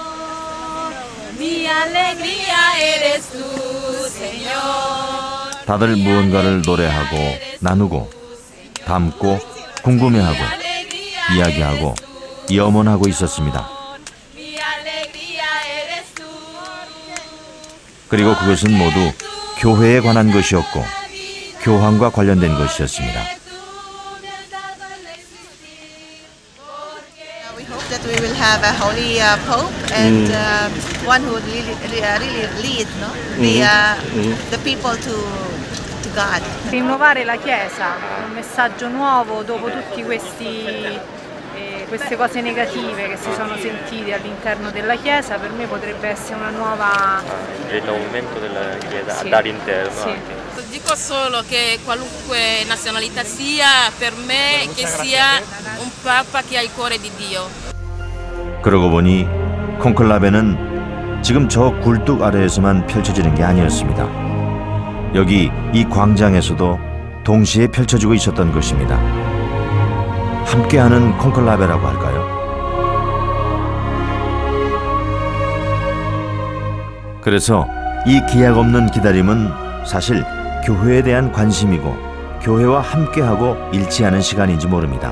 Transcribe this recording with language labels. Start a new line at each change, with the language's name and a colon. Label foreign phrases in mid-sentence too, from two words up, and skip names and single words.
Korean: 다들 무언가를 노래하고 나누고 담고 궁금해하고 이야기하고 염원하고 있었습니다. 그리고 그것은 모두 교회에 관한 것이었고 교황과 관련된 것이었습니다.
English: We hope that we will have a holy pope and one who would really lead the people to God.
Italian: Rinnovare la Chiesa, un messaggio nuovo dopo tutti queste cose negative che si sono sentite all'interno della Chiesa, per me potrebbe essere una nuova... Il rinnovamento della Chiesa dall'interno. Sì. Dico solo che qualunque nazionalità sia, per me che sia un papa che ha il cuore di Dio.
Korean: 그러고 보니 콘클라베는 지금 저 굴뚝 아래에서만 펼쳐지는 게 아니었습니다. 여기 이 광장에서도 동시에 펼쳐지고 있었던 것입니다. 함께하는 콘클라베라고 할까요? 그래서 이 기약 없는 기다림은 사실 교회에 대한 관심이고 교회와 함께하고 일치하는 시간인지 모릅니다.